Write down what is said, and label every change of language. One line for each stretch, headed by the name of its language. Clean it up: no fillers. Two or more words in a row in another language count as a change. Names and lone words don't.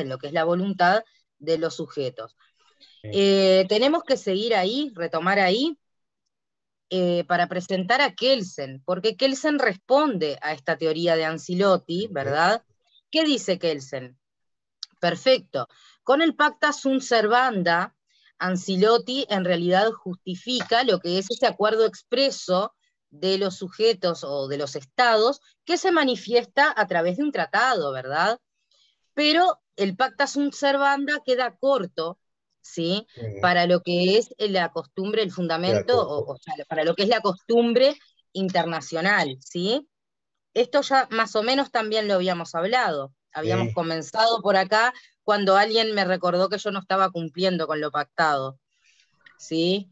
Spanish: En lo que es la voluntad de los sujetos. Tenemos que seguir ahí, retomar ahí, para presentar a Kelsen, porque Kelsen responde a esta teoría de Ancelotti, ¿verdad? ¿Qué dice Kelsen? Perfecto. Con el
Latin: pacta sunt servanda,
Spanish: Ancelotti en realidad justifica lo que es ese acuerdo expreso de los sujetos o de los estados que se manifiesta a través de un tratado, ¿verdad? Pero el
Latin: pacta sunt servanda
Spanish: queda corto, ¿sí? Para lo que es la costumbre, el fundamento, o sea, para lo que es la costumbre internacional, ¿sí? Esto ya más o menos también lo habíamos hablado. Habíamos comenzado por acá cuando alguien me recordó que yo no estaba cumpliendo con lo pactado, ¿sí?